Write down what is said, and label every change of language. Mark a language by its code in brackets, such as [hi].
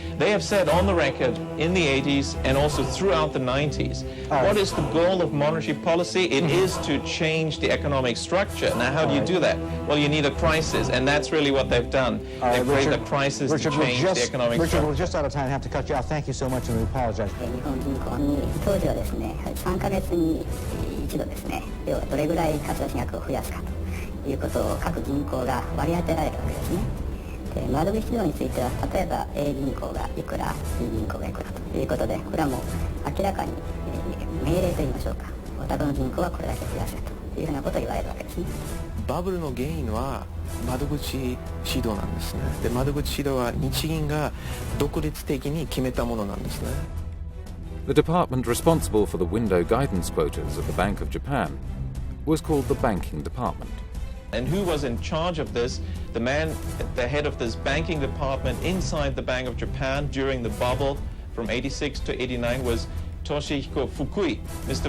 [en] They have said on the record in the 80s and also throughout the 90s, what is the goal of monetary policy? It is to change the economic structure. Now, how do you do that? Well, you need a crisis, and that's really what they've done. They've created a crisis to change the economic structure. Richard, we're just out of time. I have to cut you off. Thank you so much, and we apologize. [ja] 一度ですね、要はどれぐらい貸出額を増やすかということを各銀行が割り当てられるわけですね。で、窓口料については例えば A 銀行がいくら B 銀行がいくらということで、これはもう明らかに命令といいましょうか、お宅の銀行はこれだけ増やせというふうなことを言われるわけですね。バブルの原因は窓口指導なんですね。で、窓口指導は日銀が独立的に決めたものなんですね。 [en] The department responsible for the window guidance quotas at the Bank of Japan was called the Banking Department. And who was in charge of this? The man at the head of this banking department inside the Bank of Japan during the bubble from 86 to 89 was Toshihiko Fukui. Mr.